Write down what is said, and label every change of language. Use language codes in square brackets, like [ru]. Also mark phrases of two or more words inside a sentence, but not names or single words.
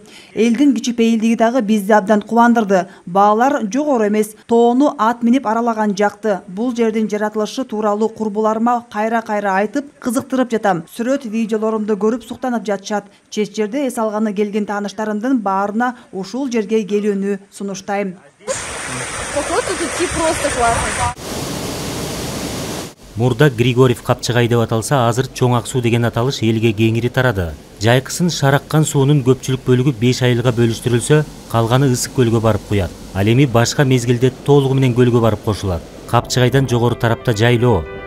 [ky] Элдин кичипейилдиги дагы бизди абдан кубандырды. Баалар жогору эмес, тоону ат минип аралаган жакты. Бул жердин жаратылышы тууралуу курбуларыма кайра-кайра айтып, кызыктырып жатам. Сүрөт видеолорумду көрүп суктанып жатышат. Чет жерде эс алганы келген тааныштарымдын баарына ушул жерге келүүнү сунуштайм. [ru] поход тут идти просто классно. [ky] Мурда Григорьев капчыгай деп аталса, азыр Чоң Ак суу деген аталыш элге кеңири тарады. Жайкысын шараккан суунун көпчүлүк бөлүгү 5 айылга бөлүштүрүлсө, калганы ысык көлгө барып куят. Ал эми башка мезгилде толугу менен көлгө барып кошулат. Капчыгайдан жогору тарапта жайлоо.